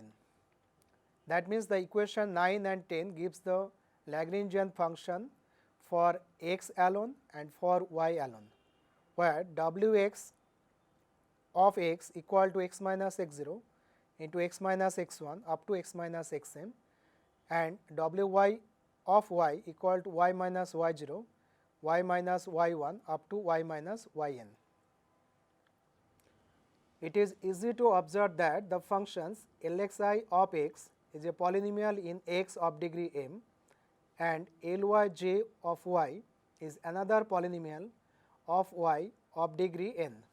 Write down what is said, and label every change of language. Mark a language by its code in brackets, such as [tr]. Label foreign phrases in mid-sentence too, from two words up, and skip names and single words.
[en] That means the equation 9 and 10 gives the Lagrangian function for x alone and for y alone, where Wx of x equal to x minus x0 into x minus x1 up to x minus xm, and Wy of y equal to y minus y0, y minus y1 up to y minus yn. It is easy to observe that the functions Lxi of x is a polynomial in x of degree m, and Lyj of y is another polynomial of y of degree n.